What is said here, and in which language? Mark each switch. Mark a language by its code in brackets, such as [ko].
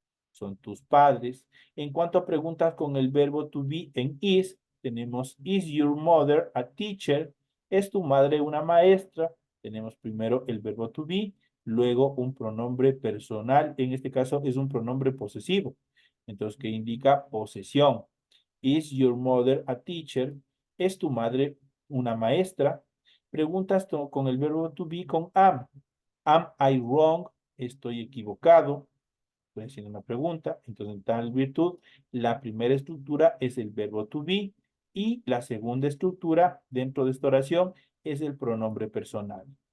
[es] Son tus padres. En cuanto a preguntas con el verbo to be en is, tenemos [en] is your mother a teacher? [es] ¿Es tu madre una maestra? Tenemos primero el verbo to be, luego un pronombre personal. En este caso es un pronombre posesivo. Entonces, que indica posesión. [en] Is your mother a teacher? [es] ¿Es tu madre una maestra? Preguntas con el verbo to be con am. [en] Am I wrong? [es] ¿Estoy equivocado? Estoy haciendo una pregunta. Entonces, en tal virtud, la primera estructura es el verbo to be y la segunda estructura dentro de esta oración es el pronombre personal.